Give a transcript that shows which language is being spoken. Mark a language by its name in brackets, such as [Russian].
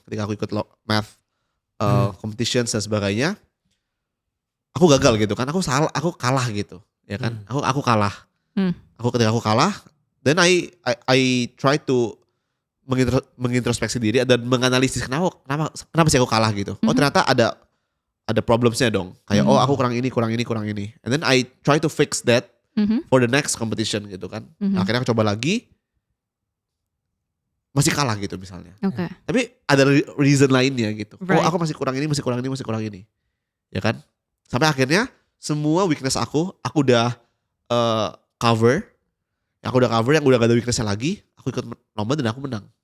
[Indonesian] Ketika aku ikut math competitions dan sebagainya, aku gagal gitu kan. Aku kalah gitu, ya kan? Aku kalah. Ketika aku kalah, [English] then I try to [Indonesian] mengintrospeksi diri dan menganalisis kenapa sih aku kalah gitu. Oh ternyata ada ada problemsnya dong. Kayak oh aku kurang ini. [English] And then I try to fix that for the next competition [Indonesian] gitu kan. Akhirnya aku coba lagi, masih kalah gitu misalnya. Oke. Tapi ada reason lainnya gitu. [English] Right. [Indonesian] Oh aku masih kurang ini. Ya kan? Sampai akhirnya semua weakness aku udah cover. Yang udah gak ada weaknessnya lagi. Aku ikut lomba dan aku menang.